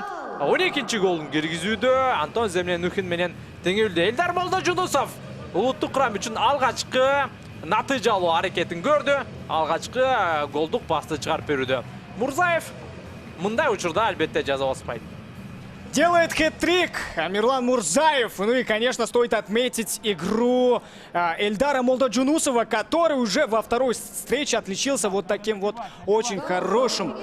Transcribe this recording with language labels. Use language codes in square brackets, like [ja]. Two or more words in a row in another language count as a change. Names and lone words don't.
[ky] 12-чи голун киргизүүдө Антон Землянухин менен теңелди. Элдар Молдожунусов улуттук курам үчүн алгачкы натыйжалуу аракетин көрдү. Алгачкы голдук пасты чыгарып берүүдө. Мурзаев мындай учурда албетте жаза баспайт. [ru] Делает хэт-трик Мирлан Мурзаев. Ну и, конечно, стоит отметить игру Эльдара Молдожунусова, который уже во второй встрече отличился вот таким вот очень хорошим